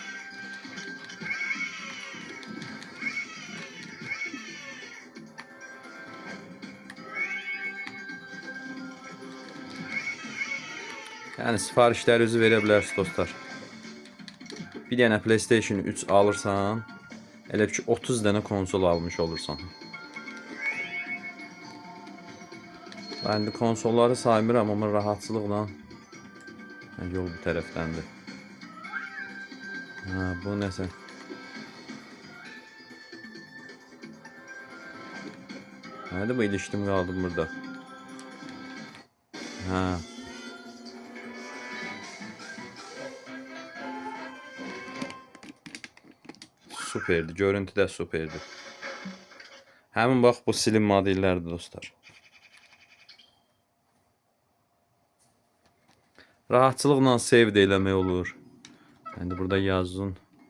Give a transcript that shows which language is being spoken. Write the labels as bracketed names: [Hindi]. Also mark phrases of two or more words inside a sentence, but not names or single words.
[Azerbaijani] Yani sifarişləri özü verə bilərsiniz dostlar. Bir dənə PlayStation 3 alırsan, elə ki 30 dənə konsol almış olursan. [Turkish] Ben de konsolları saymıram ama [Azerbaijani] rahatçılıqla yol bu tərəfdəndir. Ha, bu nəsə? [Turkish] Hadi bu ilişdim kaldım burada. [Azerbaijani] Ha. Süperdi. Görüntü də süperdi. Həmin bax bu slim modellərdir dostlar. Rahatçılıqla save də eləmək olur. Yani burada yazın.